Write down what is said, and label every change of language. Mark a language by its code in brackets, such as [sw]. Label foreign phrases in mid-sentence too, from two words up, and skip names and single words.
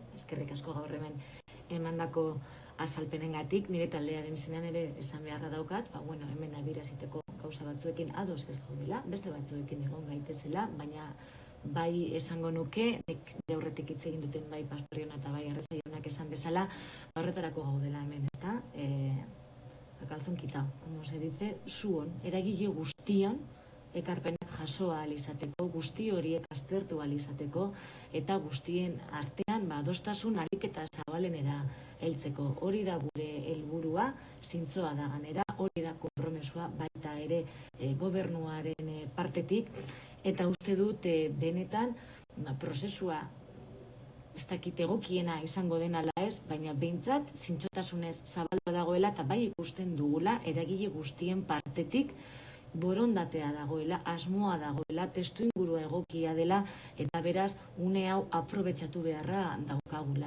[eu] Eskerrik asko gaur hemen emandako azalpenengatik, nire taldearen izenean ere esan beharra daukat, hemen adieraziteko gauza batzuekin ados ez gaudela, beste batzuekin egon gaitezela, baina bai esango nuke, nik aurretik hitz egin duten bai Pastoriona eta bai Arrese jaunak esan bezala, horretarako gaudela hemen, ezta? [es] A calzón quitado, como se dice, [eu] zuon, eragile guztion ekarpenak jaso ahal izateko, guzti horiek aztertu ahal izateko, eta guztien artean adostasun ahalik eta zabalenera heltzeko. Hori da gure helburua, zintzoa da ganera, hori da konpromesua baita ere gobernuaren partetik, eta uste dut benetan prozesua ez dakit egokiena izango den ala ez, baina behintzat zintzotasunez zabalua dagoela eta bai ikusten dugula eragile guztien partetik borondatea dagoela, asmoa dagoela, testu ingurua egokia dela, eta beraz une hau aprobetxatu beharra daukagula.